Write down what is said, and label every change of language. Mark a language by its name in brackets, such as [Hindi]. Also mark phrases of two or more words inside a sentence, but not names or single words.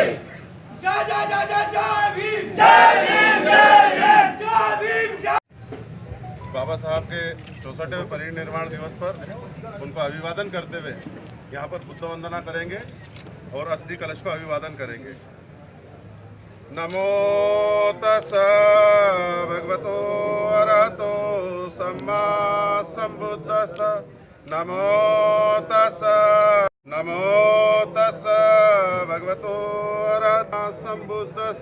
[Hindi] जय जय जय जय जय भीम, जय भीम, जय भीम, जय भीम, जय। बाबा साहब के 64वें परिनिर्वाण दिवस पर उनको अभिवादन करते हुए यहाँ पर बुद्ध वंदना करेंगे और अस्थि कलश को अभिवादन करेंगे। [Pali] नमो तस्स भगवतो अरहतो सम्मा संबुद्दस्स। नमो तस्स भगवतो अरहतो संबुद्दस्स।